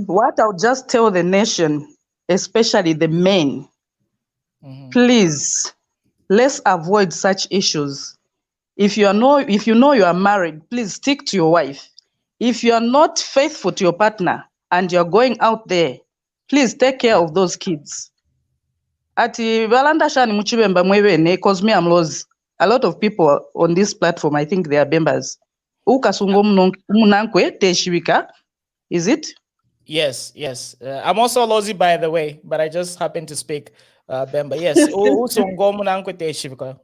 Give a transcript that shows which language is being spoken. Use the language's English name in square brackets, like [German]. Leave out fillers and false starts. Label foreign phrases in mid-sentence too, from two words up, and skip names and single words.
[English] What I'll just tell the nation, especially the men, please, let's avoid such issues. If you know you are married, please stick to your wife. If you are not faithful to your partner and you're going out there, please take care of those kids. [Bemba] Ati balanda shani muchibemba mwebene [English] cause me I'm lost. A lot of people on this platform, I think they are members. Ukasungo Munankwe Teshwika, is it? Yes, yes. I'm also Lozi, by the way, but I just happened to speak Bemba. Yes, Usongomu Nankwete Shivika.